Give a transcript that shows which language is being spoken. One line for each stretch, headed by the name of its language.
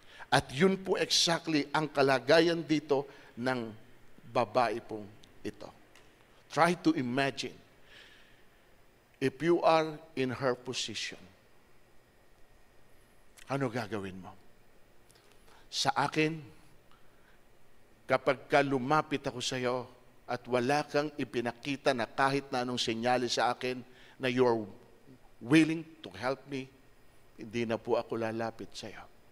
Filipino: At yun po exactly ang kalagayan dito ng babae pong ito.
English: Try to imagine if you are in her position.
Filipino: Ano gagawin mo? Sa akin, kapag lumapit ako sa iyo at wala kang ipinakita na kahit na anong senyales sa akin na
English: you're willing to help me,
Filipino: hindi na po ako lalapit sa iyo.